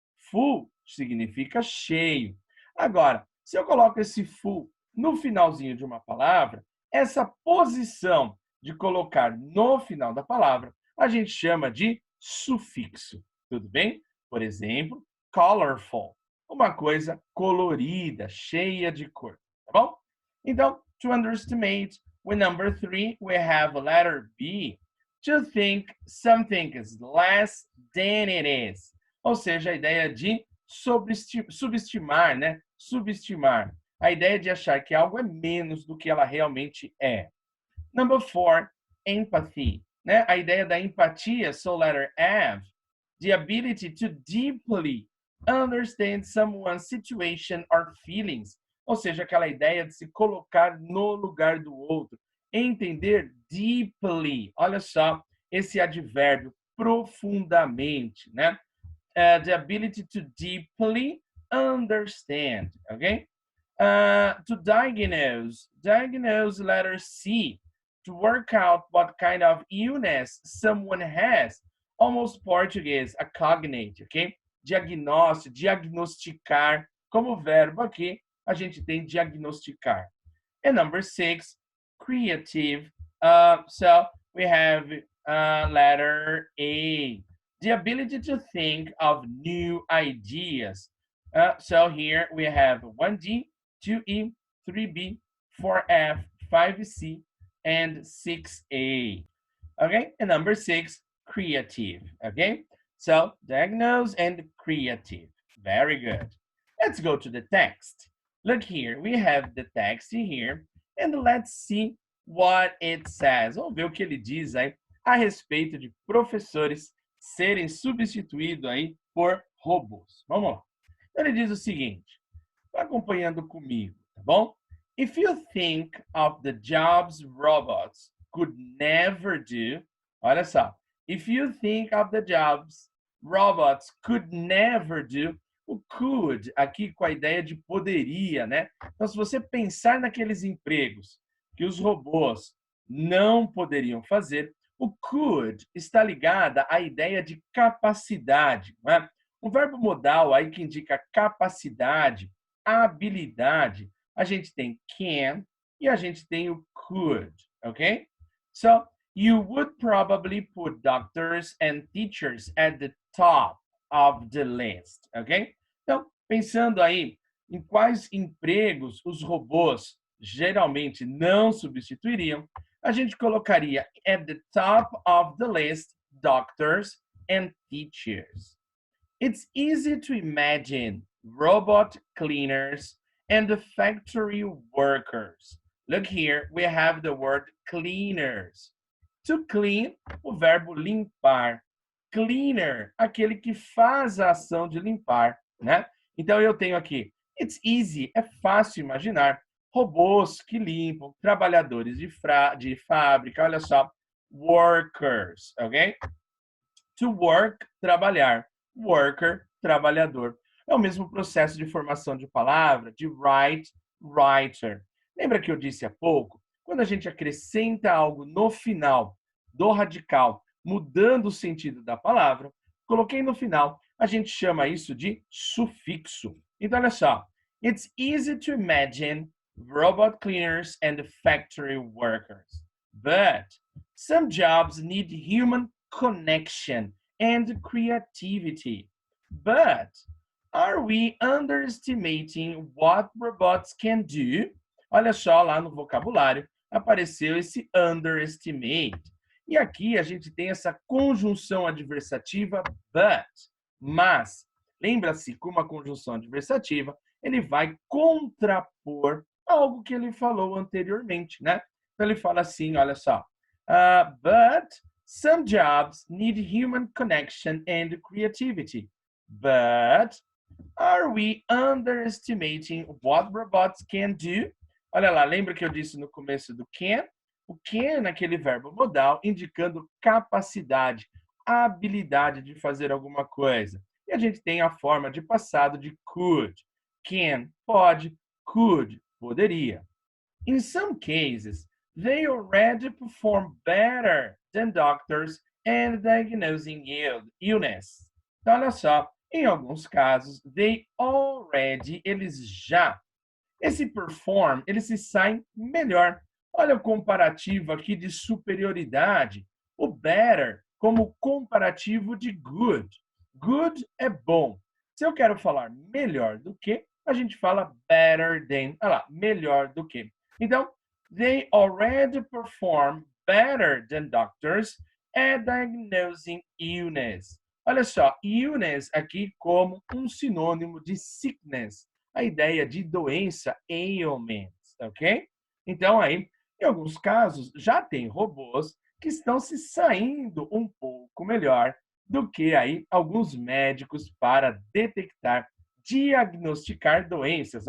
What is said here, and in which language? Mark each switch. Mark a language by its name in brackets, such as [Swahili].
[Portuguese] Full significa cheio. Agora, se eu coloco esse full no finalzinho de uma palavra, essa posição de colocar no final da palavra, a gente chama de sufixo. Tudo bem? Por exemplo, colorful, uma coisa colorida, cheia de cor, tá bom? [English] Então, to underestimate, with number 3, we have letter B, to think something is less than it is. [Portuguese] Ou seja, a ideia de subestimar, né? Subestimar. A ideia de achar que algo é menos do que ela realmente é. [English] Number 4, empathy, né? [Portuguese] A ideia da empatia, [English] so letter F, the ability to deeply understand someone's situation or feelings. [Portuguese] Ou seja, aquela ideia de se colocar no lugar do outro. Entender deeply. Olha só, esse advérbio, profundamente, né? [English] The ability to deeply understand, okay? To diagnose, letter C, to work out what kind of illness someone has, almost Português, a cognate, ok? [Portuguese] Diagnóstico, diagnosticar, como verbo aqui, a gente tem diagnosticar. [English] And number 6, creative. So we have letter A, the ability to think of new ideas. So here we have 1D, 2E, 3B, 4F, 5C, and 6A. Okay, and number 6, creative. Okay, so diagnose and creative. Very good. Let's go to the text. Look here, we have the text here, and let's see what it says. [Portuguese] Vamos ver o que ele diz aí a respeito de professores serem substituídos aí por robôs. Vamos lá. Ele diz o seguinte, vai acompanhando comigo, tá bom? [English] If you think of the jobs robots could never do, [Portuguese] olha só, [English] if you think of the jobs robots could never do, [Portuguese] o could aqui com a ideia de poderia, né? Então, se você pensar naqueles empregos que os robôs não poderiam fazer, o could está ligada à ideia de capacidade, não é? Um verbo modal aí que indica capacidade, habilidade. A gente tem can e a gente tem o could, ok? [English] So, you would probably put doctors and teachers at the top of the list, ok? [Portuguese] Então, pensando aí em quais empregos os robôs geralmente não substituiriam, a gente colocaria [English] at the top of the list doctors and teachers. It's easy to imagine robot cleaners and the factory workers. Look here, we have the word cleaners. To clean, [Portuguese] o verbo limpar. Cleaner, aquele que faz a ação de limpar, né? Então eu tenho aqui, [English] it's easy, [Portuguese] é fácil imaginar, robôs que limpam, trabalhadores de fábrica, olha só, workers, ok? [English] To work, [Portuguese] trabalhar. Worker, trabalhador. É o mesmo processo de formação de palavra, de write, writer. Lembra que eu disse há pouco? Quando a gente acrescenta algo no final do radical, mudando o sentido da palavra, coloquei no final, a gente chama isso de sufixo. Então, olha só. [English] It's easy to imagine robot cleaners and factory workers. But some jobs need human connection and creativity. But are we underestimating what robots can do? [Portuguese] Olha só, lá no vocabulário apareceu esse underestimate. E aqui a gente tem essa conjunção adversativa but, mas. Lembra-se que uma conjunção adversativa, ele vai contrapor algo que ele falou anteriormente, né? Então ele fala assim, olha só. [English] But some jobs need human connection and creativity. But are we underestimating what robots can do? [Portuguese] Olha lá, lembra que eu disse no começo do can? O can é aquele verbo modal indicando capacidade, habilidade de fazer alguma coisa. E a gente tem a forma de passado de could. Can, pode, could, poderia. [English] In some cases, they already perform better than doctors and diagnosing illness. [Portuguese] Então, olha só, em alguns casos, [English] they already, [Portuguese] eles já. Esse perform, eles se saem melhor. Olha o comparativo aqui de superioridade. O better como comparativo de good. Good é bom. Se eu quero falar melhor do que, a gente fala [English] better than. [Portuguese] Olha lá, melhor do que. [English] Então, they already perform better than doctors at diagnosing illness. [Portuguese] Olha só, illness aqui como um sinônimo de sickness, a ideia de doença, ailment, ok? Então aí, em alguns casos, já tem robôs que estão se saindo um pouco melhor do que aí alguns médicos para detectar, diagnosticar doenças.